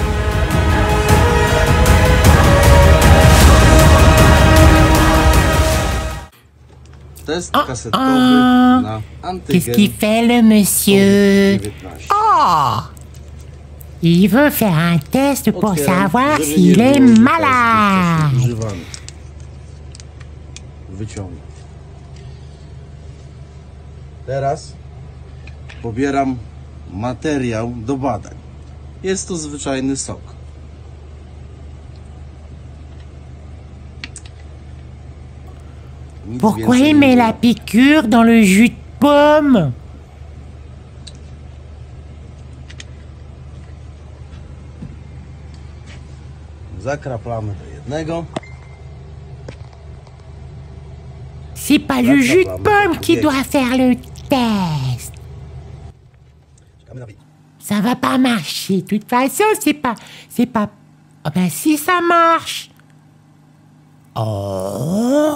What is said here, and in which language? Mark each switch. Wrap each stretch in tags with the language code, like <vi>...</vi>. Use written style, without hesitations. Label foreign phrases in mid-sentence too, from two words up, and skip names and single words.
<fr>Qu'est-ce qu'il fait le monsieur? Oh! Il veut faire un test pour savoir s'il est malade.</fr> <pl>Teraz pobieram materiał do badań. Jest to zwyczajny sok.</pl> <fr>Pourquoi il met la piqûre dans le jus de pomme?</fr> <pl>Zakraplamy do jednego.</pl> <fr>C'est pas le jus de pomme qui doit faire le test. Ça va pas marcher. De toute façon, c'est pas... Oh ben si, ça marche. Oh...</fr>